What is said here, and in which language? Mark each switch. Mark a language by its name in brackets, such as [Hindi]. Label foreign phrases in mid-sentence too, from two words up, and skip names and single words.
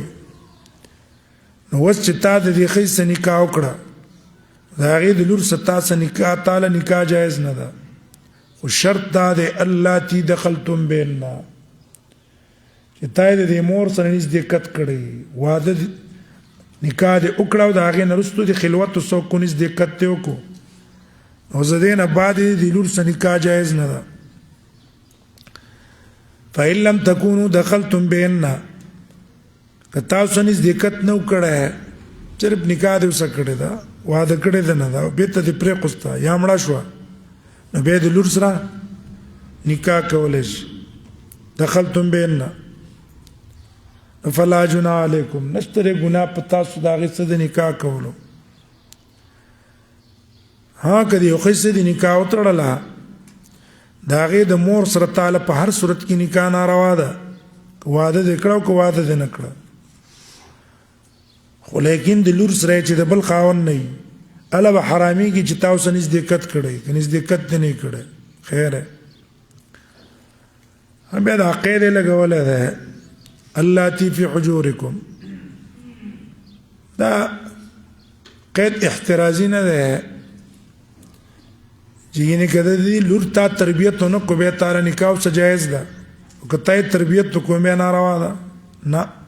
[Pashto] نو اوس چې تا د دې ښځې سره نکاح وکړه د هغې د لور سره تا سره نکاح تاله نکاح جایز نه ده خو شرط دا دی [Arabic] اللاتي دخلتم بیننا [Pashto] چې تا یې د دې مور سره نزدېکت کړی واده نکاح دې وکړه او د هغې نه وروستو د خلوتو څوک نزدېکت دې وکړو نو زه دې نه بعد یې د لور سره نکاح جایز نه ده [Arabic] فإن لم تكونوا دخلتم بیننا [Pashto] که تاسو نزدېکت نه و کړی صرف نکاح دې ورسره کړې ده واده کړی ده نه ده بېرته دې پرېښوسته یا مړه شوه نو بیا د لور سره نکاح کولی شي [Arabic] دخلتم بیننا فلا جناح علیکم [Pashto] نشته دی ګناه په تاسو د هغې څه د نکاح کولو ها که د یو ښځې سره د نکاح وتړله د هغې د مور سره تاله په هر صورت کې نکاح ناروا ده که واده دې کړه او که واده دې نه کړه خو لیکن د لور سره چې د بل خاوند نه وي هله به حرامېږي چې تا اوسه نزدېکت کړی که نزدېکت دې نه یې کړی خیر بیا دا قید یې لګولی دی [Arabic] اللاتي فی حجورکم [Pashto] دا قید احترازي نه دی چې یعنې که د دې لور تا تربیت ونه کړو بیا تاله نکاح ورسره جایز ده او که تا یې تربیت وکړو بیا ناروا ده نه